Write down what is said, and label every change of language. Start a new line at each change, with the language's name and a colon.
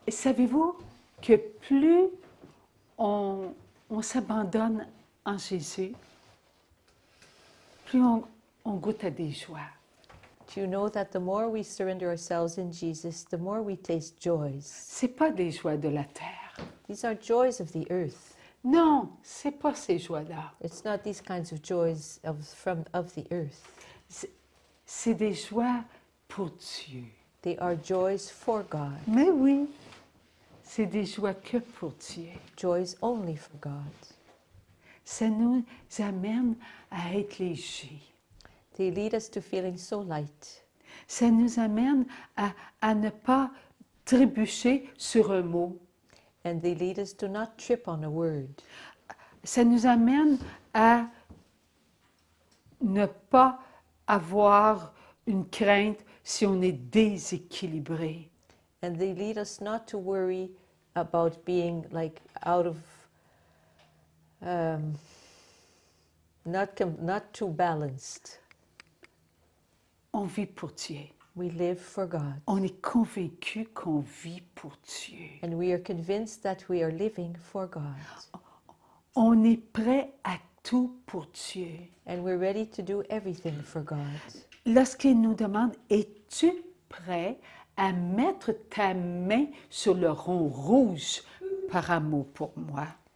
French: Et savez-vous que plus on s'abandonne en Jésus, plus on goûte à des joies.
English: Do you know that the more we surrender ourselves in Jesus, the more we taste joys?
French: C'est pas des joies de la terre.
English: These are joys of the earth.
French: Non, c'est pas ces joies-là.
English: It's not these kinds of joys of the earth.
French: C'est des joies pour Dieu.
English: They are joys for God.
French: Mais oui, c'est des joies que pour Dieu.
English: Joys only for God.
French: Ça nous amène à être légers.
English: They lead us to feeling so light.
French: Ça nous amène à ne pas trébucher sur un mot.
English: And they lead us to not trip on a word.
French: Ça nous amène à ne pas avoir une crainte si on est déséquilibré.
English: And they lead us not to worry about being like out of, not too balanced.
French: On vit pour Dieu.
English: We live for God.
French: On est convaincu qu'on vit pour Dieu.
English: And we are convinced that we are living for God.
French: On est prêt à tout pour Dieu.
English: And we're ready to do everything for God.
French: Lorsqu'il nous demande, es-tu prêt à mettre ta main sur le rond rouge par amour pour moi?